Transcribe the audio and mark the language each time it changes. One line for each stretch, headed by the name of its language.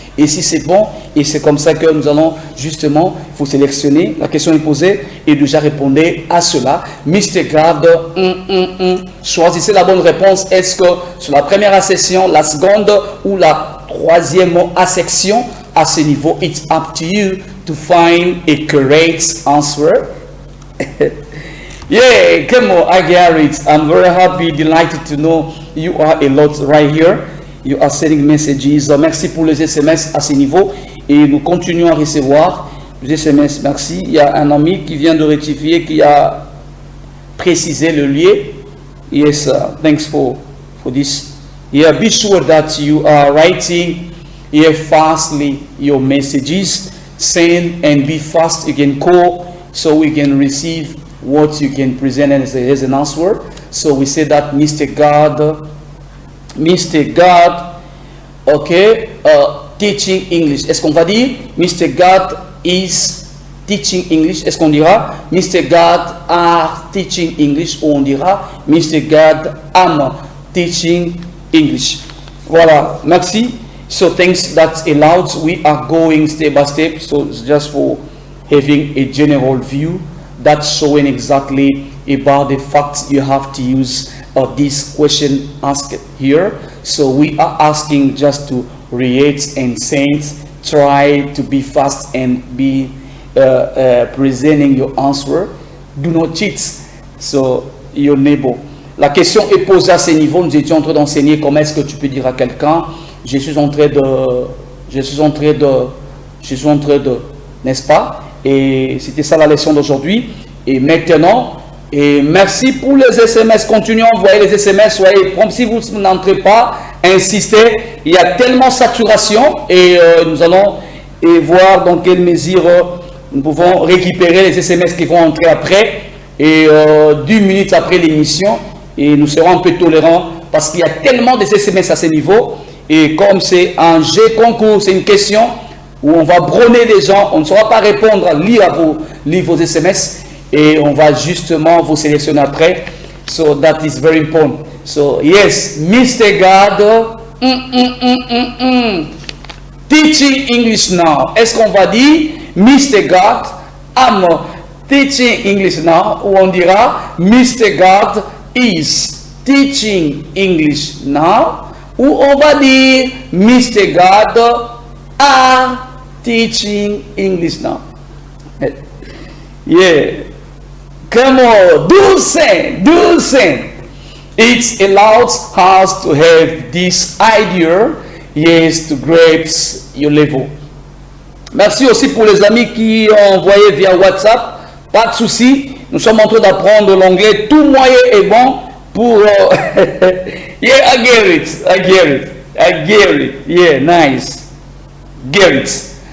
French: Et si c'est bon, et c'est comme ça que nous allons justement, il faut sélectionner, la question est posée, et déjà répondre à cela. Mr. God, choisissez la bonne réponse. Est-ce que sur la première accession, la seconde ou la troisième accession, à ce niveau,
English: it's up to you to find a correct answer. Yeah, come on, I get it. I'm very happy, delighted to know you are a lot right here. You are sending messages.
French: Merci pour les SMS à ce niveau. Et nous continuons à recevoir les SMS. Merci. Il y a un ami qui vient de rectifier, qui a précisé le lieu.
English: Yes, thanks for for this. Yeah, be sure that you are writing here fastly your messages. Send and be fast. You can call so we can receive what you can present as an answer. So we say that Mr. God, okay, teaching English.
French: Est-ce qu'on va dire Mr. God
English: is teaching English?
French: Est-ce qu'on dira Mr. God
English: are teaching English?
French: Ou on dira Mr. God
English: am teaching English?
French: Voilà, merci.
English: So thanks, that's allowed. We are going step by step. So it's just for having a general view that's showing exactly about the facts you have to use this question asked here. So we are asking just to read and send. Try to be fast and be presenting your answer. Do not cheat. So your neighbor.
French: La question est posée à ce niveau. Nous étions en train d'enseigner comment est-ce que tu peux dire à quelqu'un je suis en train de, n'est-ce pas? Et c'était ça la leçon d'aujourd'hui. Et maintenant, et merci pour les SMS. Continuez à envoyer les SMS. Soyez prompt. Si vous n'entrez pas, insistez. Il y a tellement saturation et nous allons voir dans quelle mesure nous pouvons récupérer les SMS qui vont entrer après et 10 minutes après l'émission. Et nous serons un peu tolérants parce qu'il y a tellement de SMS à ce niveau. Et comme c'est un jeu concours, c'est une question où on va bronner les gens, on ne saura pas répondre, lire vos SMS et on va justement vous sélectionner après.
English: So that is very important. So yes, Mr. God, teaching English now.
French: Est-ce qu'on va dire Mr. God,
English: I'm teaching English now?
French: Ou on dira Mr. God
English: is teaching English now?
French: Ou on va dire
English: Mr. God are teaching English now. Yeah. Come on. Do sing. It allows us to have this idea, yes, to grasp your level.
French: Merci aussi pour les amis qui ont envoyé via WhatsApp. Pas de souci. Nous sommes en train d'apprendre l'anglais. Tout moyen est bon pour...
English: Yeah, I get it. Yeah, nice. Get it.